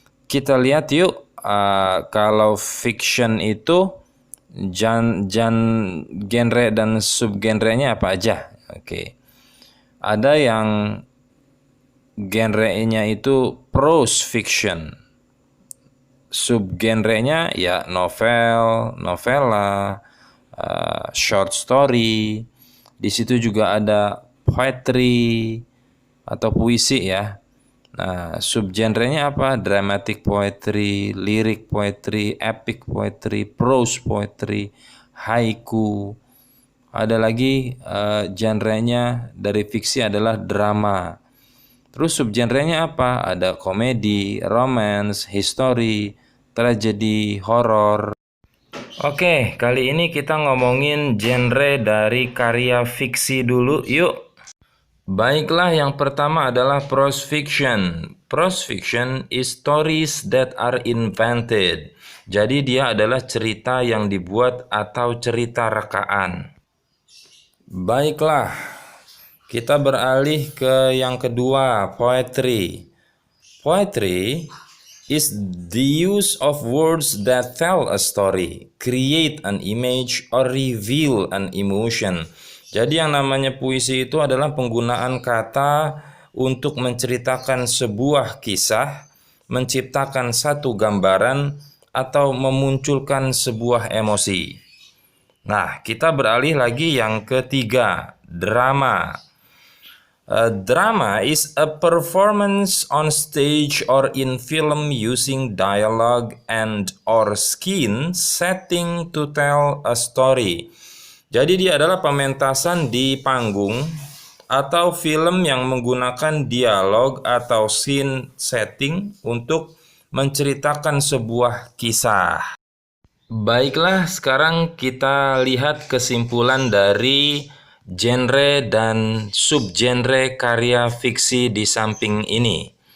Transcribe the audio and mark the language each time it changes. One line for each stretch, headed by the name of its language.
Indonesian: Kita lihat yuk, kalau fiction itu genre dan subgenrenya apa aja. Oke. Ada yang genrenya itu prose fiction. Subgenrenya ya novel, novela, short story. Di situ juga ada poetry atau puisi ya. Nah, subgenrenya apa? Dramatic poetry, lyric poetry, epic poetry, prose poetry, haiku. Ada lagi genrenya dari fiksi adalah drama. Terus subgenrenya apa? Ada komedi, romance, history, tragedi, horor. Oke, kali ini kita ngomongin genre dari karya fiksi dulu, yuk. Baiklah, yang pertama adalah prose fiction.
English: Prose fiction is stories that are invented.
Indonesian: Jadi dia adalah cerita yang dibuat atau cerita rekaan. Baiklah, kita beralih ke yang kedua, poetry.
English: Poetry is the use of words that tell a story, create an image, or reveal an emotion.
Indonesian: Jadi yang namanya puisi itu adalah penggunaan kata untuk menceritakan sebuah kisah, menciptakan satu gambaran, atau memunculkan sebuah emosi. Nah, kita beralih lagi yang ketiga, drama.
English: A drama is a performance on stage or in film using dialogue and or scene setting to tell a story.
Indonesian: Jadi dia adalah pementasan di panggung atau film yang menggunakan dialog atau scene setting untuk menceritakan sebuah kisah. Baiklah, sekarang kita lihat kesimpulan dari genre dan subgenre karya fiksi di samping ini.